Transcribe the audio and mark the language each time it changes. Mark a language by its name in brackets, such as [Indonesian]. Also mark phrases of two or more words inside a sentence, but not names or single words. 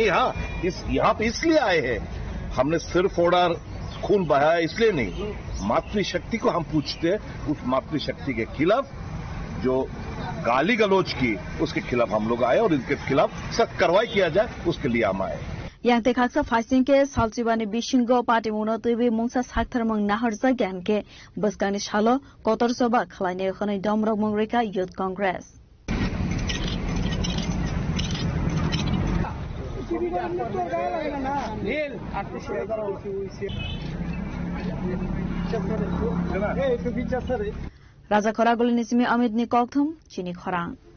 [Hindi] हाँ, यहाँ पे इसलिए आए हैं, हमने सिर फोड़ा खून बहाया इसलिए नहीं, मातृशक्ति को हम पूछते हैं। उस मातृशक्ति के खिलाफ जो गाली गलौज की, उसके खिलाफ हम लोग आए और इनके खिलाफ सख्त कार्रवाई किया जाए, उसके लिए हम आए। [Kok Borok] yang te khaksa faising ke salchibani bishingo party mono tubi mungsa sakthar mang naharja gyan ke baskani shalo kotor soba khlaine khone domrok mongrika youth congress raja khora golini simi amit ni kokthum chini khorang